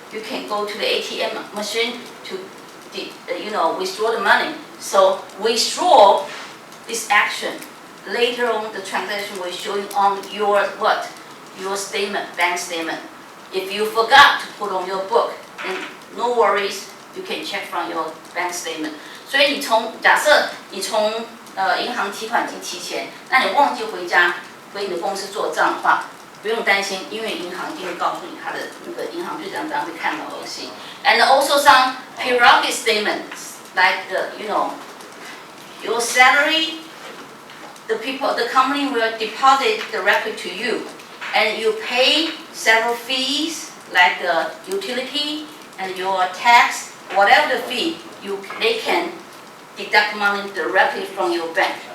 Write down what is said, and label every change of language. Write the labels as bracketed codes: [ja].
[en] You can go to the ATM machine to, withdraw the money. So withdraw this action. Later on, the transaction will show you on your statement, bank statement. If you forgot to put on your book, then no worries, you can check from your bank statement. [zh] 所以假设你从银行提款机提钱，那你忘记回家回你的公司做账的话，不用担心，因为银行一定会告诉你他的那个银行队长会看到东西。 [en] And also some periodic statements like your salary. The company will deposit directly to you, and you pay several fees like the utility and your tax, whatever the fee, they can deduct money directly from your bank.